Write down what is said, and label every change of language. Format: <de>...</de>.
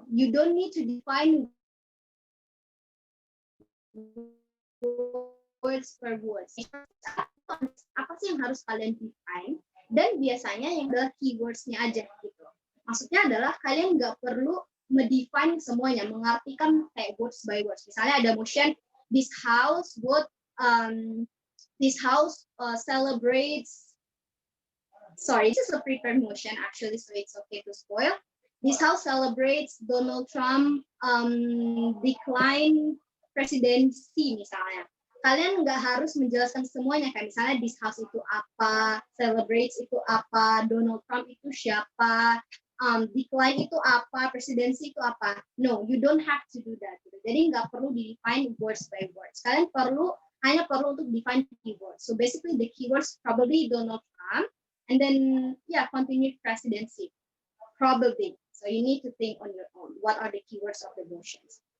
<en>You don't need to define words per words.</en> <id>Apa sih yang harus kalian define? Dan biasanya yang adalah keywords-nya aja gitu. Maksudnya adalah kalian nggak perlu mendefine semuanya, mengartikan kayak words by words. Misalnya ada</id> <en>motion, this house celebrates. Sorry, this is a prepared motion actually, so it's okay to spoil. This house celebrates Donald Trump decline presidency misalnya.</en> <id>Kalian nggak harus menjelaskan semuanya, kayak misalnya this house itu apa, celebrates itu apa, Donald Trump itu siapa, decline itu apa, presidensi itu apa.</id> <en>No, you don't have to do that.</en> <id>Jadi nggak perlu di-define words by words. Kalian hanya perlu untuk define keywords.</id> <en>So basically the keywords probably Donald Trump, and then continued presidency, probably. So you need to think on your own. What are the keywords of the motions?</en>